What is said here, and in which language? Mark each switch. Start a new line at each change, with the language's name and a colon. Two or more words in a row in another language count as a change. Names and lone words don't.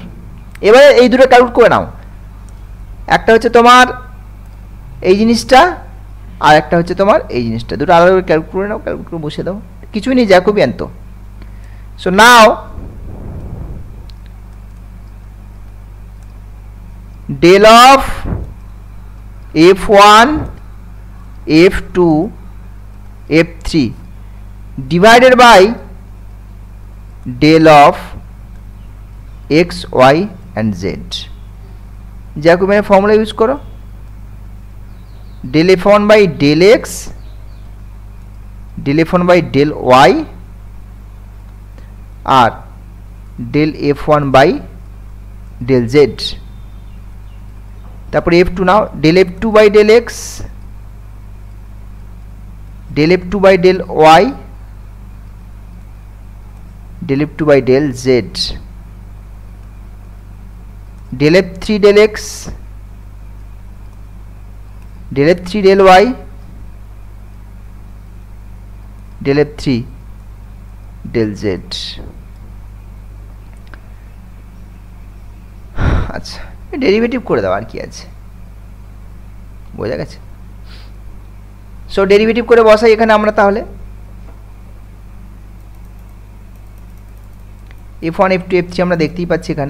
Bangla: এবারে এই দুটো ক্যালকুলেট করে নাও, একটা হচ্ছে তোমার এই জিনিসটা আর একটা হচ্ছে তোমার এই জিনিসটা, দুটো আলাদা করে ক্যালকুলেট করে নাও, ক্যালকুলেট করে বসিয়ে দাও, কিছুই নেই, জ্যাকোবিয়ান তো।
English: so now del of f1 f2 f3 divided by del of x y and z,
Bangla: জ্যাকোবিয়ানের
English: formula use
Bangla: করো,
English: del f1 by del x, del f1 by del y আর del f1 by del z।
Bangla: তারপরে f2 নাও,
English: del f2 by del x, del f2 by del y, del f2 by del z, del f3 del x, del f3 del y, del f3 del z।
Bangla: আচ্ছা, ডেরিভেটিভ করে দাও, আর কি আছে, বোঝা গেছে? সো ডেরিভেটিভ করে বসাই এখানে আমরা, তাহলে f1 f2 f3 আমরা দেখতেই পাচ্ছি এখানে।